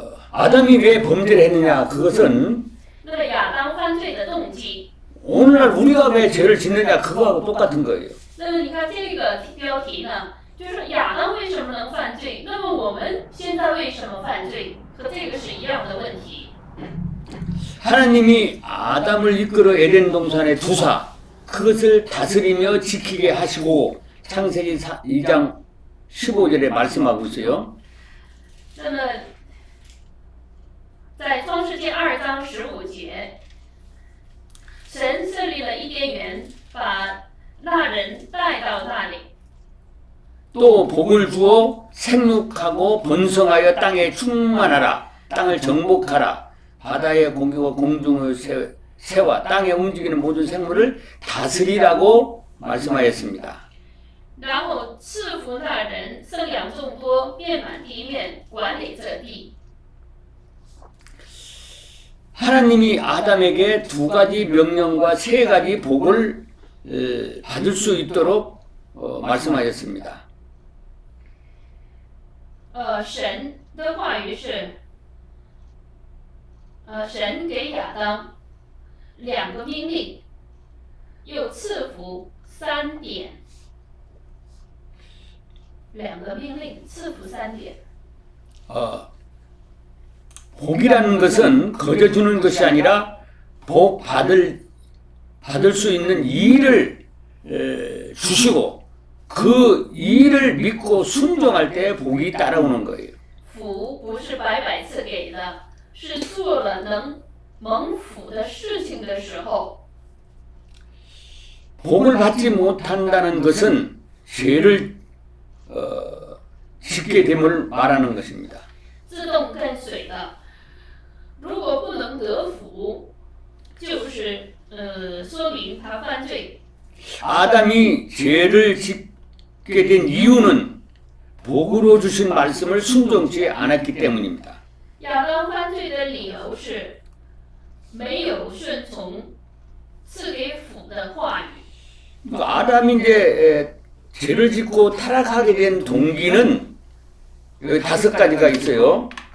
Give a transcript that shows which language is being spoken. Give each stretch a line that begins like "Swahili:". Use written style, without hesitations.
Korean: 아담이 왜 범죄를 했느냐 그것은
Chinese: 那么亚当犯罪的动机，
Korean: 오늘날 우리가 왜 죄를 짓느냐 그거하고 똑같은 거예요.
Chinese: 那么你看这个标题呢，就是亚当为什么能犯罪？那么我们现在为什么犯罪？和这个是一样的问题。
Korean: 하나님이 아담을 이끌어 에덴 동산에 두사 그것을 다스리며 지키게 하시고 창세기 2장 15절에 말씀하고 있어요.
Chinese: 那么，在创世纪2章15节，神设立了伊甸园，把那人带到那里。
Korean: 또 복을 주어 생육하고 번성하여 땅에 충만하라. 땅을 정복하라. 바다의 고기와 공중의 새와 땅에 움직이는 모든 생물을 다스리라고 말씀하였습니다.
Chinese: 然后赐福那人，生养众多，遍满地面，管理这地。
Korean: 하나님이 아담에게 두 가지 명령과 세 가지 복을 받을 수 있도록 말씀하셨습니다.
Chinese: 神的话语是，神给亚当2个命令，又赐福3点。 2个命令，赐福3点。
Korean: 복이라는 것은 거저 주는 것이 아니라 복 받을 수 있는 일을 주시고 그 일을 믿고 순종할 때 복이 따라오는 거예요.
Chinese: 福不是白白赐给的，是做了能蒙福的事情的时候。
Korean: 복을 받지 못한다는 것은 죄를 짓게 됨을 말하는 것입니다.
Chinese: 自动跟随的，如果不能得福，就是说明他犯罪。
Korean: 아담이 죄를 짓게 된 이유는 복으로 주신 말씀을 순종치 않았기 때문입니다.
Chinese: 亚当犯罪的理由是没有顺从赐给福的话语。
Korean: 아담이 이제 죄를 짓고 타락하게 된 동기는 여기 5가지가 있어요.